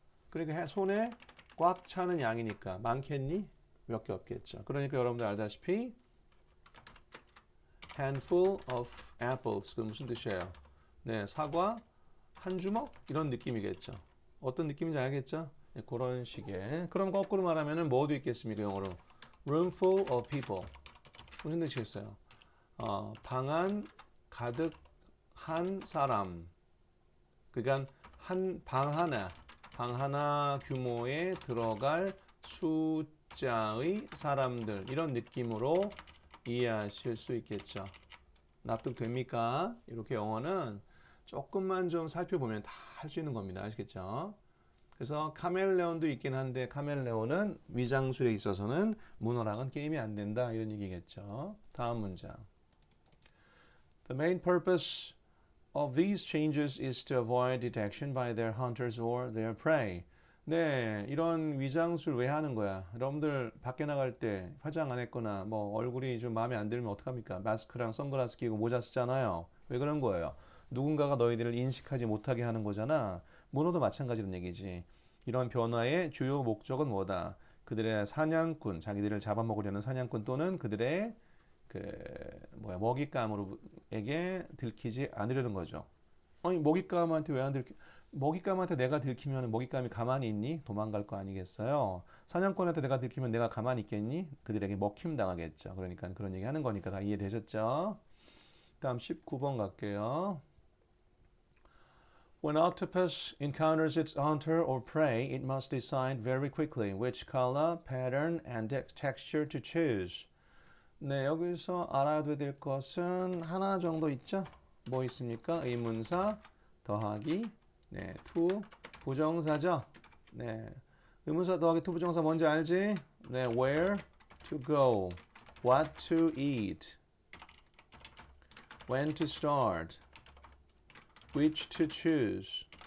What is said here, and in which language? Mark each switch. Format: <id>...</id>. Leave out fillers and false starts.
<ko>그러니까 손에 꽉 차는 양이니까 많겠니? 몇 개 없겠죠. 그러니까 여러분들 알다시피</ko> <en>handful of apples</en> <ko>그 무슨 뜻이에요? 네, 사과 한 주먹 이런 느낌이겠죠. 어떤 느낌인지 알겠죠? 네, 그런 식의. 그럼 거꾸로 말하면은 뭐도 있겠습니까? 영어로</ko> <en>room full of people</en> <ko>무슨 뜻이겠어요? 방 안 가득 한 사람. 그러니까 방 하나 규모에 들어갈 숫자의 사람들 이런 느낌으로 이해하실 수 있겠죠. 납득됩니까? 이렇게 영어는 조금만 좀 살펴보면 다 할 수 있는 겁니다. 아시겠죠? 그래서 카멜레온도 있긴 한데 카멜레온은 위장술에 있어서는 문어랑은 게임이 안 된다 이런 얘기겠죠. 다음 문장.</ko> <en>The main purpose of these changes is to avoid detection by their hunters or their prey.</en> <ko>네, 이런 위장술 왜 하는 거야? 여러분들 밖에 나갈 때 화장 안 했거나 뭐 얼굴이 좀 마음에 안 들면 어떡합니까? 마스크랑 선글라스 끼고 모자 쓰잖아요. 왜 그런 거예요? 누군가가 너희들을 인식하지 못하게 하는 거잖아. 문어도 마찬가지란 얘기지. 이런 변화의 주요 목적은 뭐다? 그들의 사냥꾼, 자기들을 잡아먹으려는 사냥꾼 또는 그들의 먹잇감으로에게 들키지 않으려는 거죠. 아니 먹잇감한테 왜 안 들키? 먹잇감한테 내가 들키면 먹잇감이 가만히 있니? 도망갈 거 아니겠어요? 사냥꾼한테 내가 들키면 내가 가만히 있겠니? 그들에게 먹힘 당하겠죠. 그러니까 그런 얘기 하는 거니까 다 이해되셨죠? 다음 19번 갈게요.</ko> <en>When octopus encounters its hunter or prey, it must decide very quickly which color, pattern, and texture to choose.</en> <ko>네, 여기서 알아둬야 될 것은 하나 정도 있죠? 뭐 있습니까? 의문사, 더하기, 네, to, 부정사죠? 네, 의문사 더하기 to 부정사 뭔지 알지?</ko> <en>네, where to go, what to eat, when to start, which to choose.</en>